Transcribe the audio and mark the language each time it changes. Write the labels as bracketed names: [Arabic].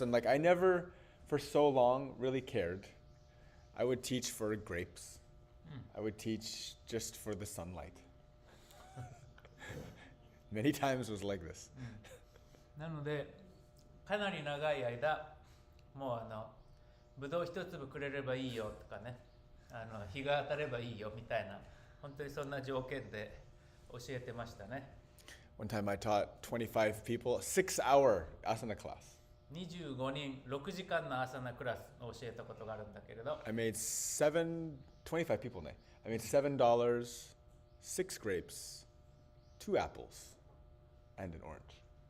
[English] And like I never, for so long, really cared. I would teach for grapes. I would teach just for the sunlight. Many times it was like this. [Japanese] なので、かなり長い間、もうぶどう一粒くれればいいよとかね、日が当たればいいよみたいな、本当にそんな条件で教えてましたね。 [English] One time I taught 25 people a 6-hour asana class. [Japanese] 25人6時間の朝のクラスを教えたことがあるんだけれど、 [English] I made 25 peopleね. I made $7, 6 grapes, 2 apples, and an orange.